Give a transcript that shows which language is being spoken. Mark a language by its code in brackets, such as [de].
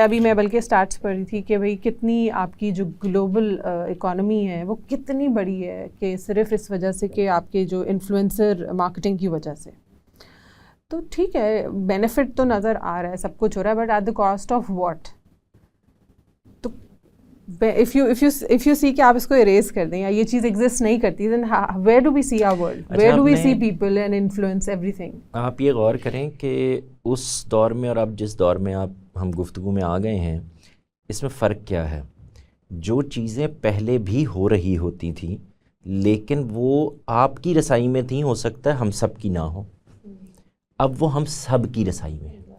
[ur] ابھی میں بلکہ اسٹارٹس پڑھ رہی تھی کہ بھائی کتنی آپ کی جو گلوبل اکانومی ہے وہ کتنی بڑی ہے کہ صرف اس وجہ سے کہ آپ کے جو انفلوئنسر مارکیٹنگ کی وجہ سے. تو ٹھیک ہے بینیفٹ تو نظر آ رہا ہے, سب کچھ ہو رہا ہے, [en] But at the cost of what. تو if you see [ur] کہ آپ اس کو اریز کر دیں یا یہ چیز ایگزسٹ نہیں کرتی, [en] then where do we see our world, where do we see people and influence everything. [ur] آپ یہ غور کریں کہ اس دور میں اور اب جس دور میں ہم گفتگو میں آ گئے ہیں, اس میں فرق کیا ہے. جو چیزیں پہلے بھی ہو رہی ہوتی تھیں لیکن وہ آپ کی رسائی میں تھیں, ہو سکتا ہے ہم سب کی نہ ہو, اب وہ ہم سب کی رسائی میں.